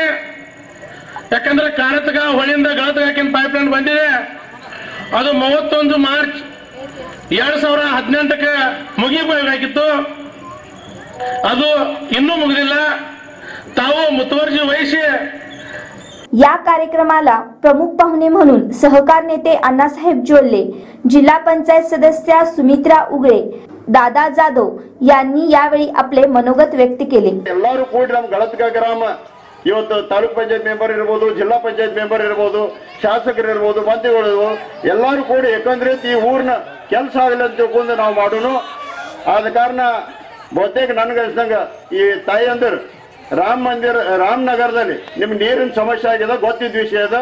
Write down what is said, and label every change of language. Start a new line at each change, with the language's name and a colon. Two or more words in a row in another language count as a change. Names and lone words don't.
Kannada: ಯಾಕಂದ್ರೆ ಕಾರತಗ ಹೊಳಿಯಿಂದ ಗಳದಗಾಕಿನ ಪೈಪ್ಲೈನ್ ಬಂದಿದೆ, ಅದು 31 ಮಾರ್ಚ್ 2018ಕ್ಕೆ ಮುಗಿಬೇಕಾಗಿತ್ತು, ಅದು ಇನ್ನೂ ಮುಗಿದಿಲ್ಲ। ತಾವು ಮುತುವರ್ಜಿ ವಹಿಸಿ
Marathi: या कार्यक्रमाला प्रमुख पाहुणे म्हणून सहकार नेते अण्णासाहेब जोल्ले, जिल्हा पंचायत सदस्या सुमित्रा उगळे, दादा जाधव यांनी यावेळी आपले मनोगत व्यक्त केले.
Kannada: ಎಲ್ಲರೂ ಕೂಡಿ ನಮ್ಮ ಗಳತ್ಗ ಗ್ರಾಮ ಇವತ್ತು ತಾಲೂಕ್ ಪಂಚಾಯತ್ ಮೆಂಬರ್ ಇರಬಹುದು, ಜಿಲ್ಲಾ ಪಂಚಾಯತ್ ಮೆಂಬರ್ ಇರಬಹುದು, ಶಾಸಕರು ಇರಬಹುದು, ಮಂತ್ರಿಗಳು ಎಲ್ಲರೂ ಕೂಡಿ ಯಾಕಂದ್ರೆ ಈ ಊರಿನ ಕೆಲಸ ಆಗಲಿ ಅಂತ ತಿಳ್ಕೊಂಡು ನಾವು ಮಾಡೋಣ. ಆದ ಕಾರಣ ಬಹುತೇಕ ನನಗೆ ಅನ್ಸಂಗ ಈ ತಾಯಿಯಂದರು ರಾಮನಗರದಲ್ಲಿ ನಿಮ್ಗೆ ನೀರಿನ ಸಮಸ್ಯೆ ಆಗಿದೆ, ಗೊತ್ತಿದ್ದ ವಿಷಯ ಅದ.